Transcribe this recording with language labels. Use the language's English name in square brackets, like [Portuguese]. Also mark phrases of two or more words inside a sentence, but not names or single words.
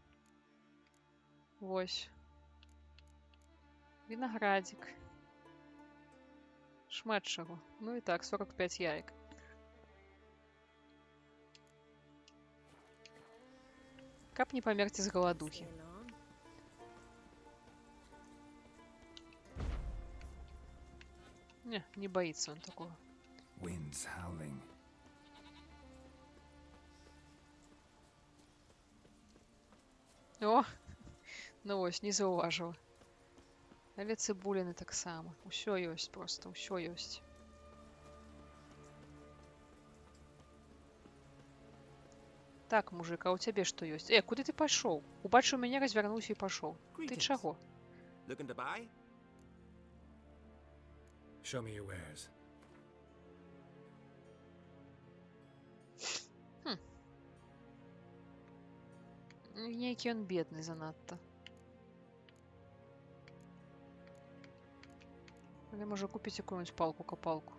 [Belarusian] Вось. Вінаградзік. Шмат чаго. Ну і так, 45 яек. Каб не памерці з галадухі. [Russian] Не боится он такого. [English] Winds howling. [Belarusian] О, ну вось, не заўважыла. Але цыбуліны таксама. Усё ёсць проста, усё ёсць. Так, мужик, а у цябе што ёсць? Куды ты пайшоў? Убачыў мяне, развярнуўся і пашоў. Ты чаго? [English] Looking to buy? Show me your wares. [Belarusian] Нейкі ён бедны занадта. Але можа купіць якую-нибудь палку-капалку.